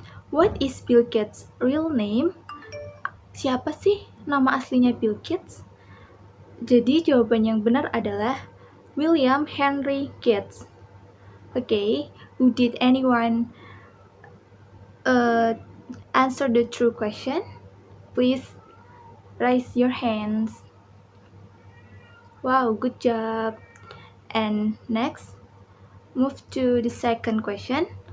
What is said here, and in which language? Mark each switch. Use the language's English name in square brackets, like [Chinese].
[English] What is Bill Gates' real name? [Indonesian] Siapa sih nama aslinya Bill Gates? Jadi jawaban yang benar adalah William Henry Gates. [English] Okay, did anyone answer the true question? Please raise your hands. Wow, good job. And next, move to the second question.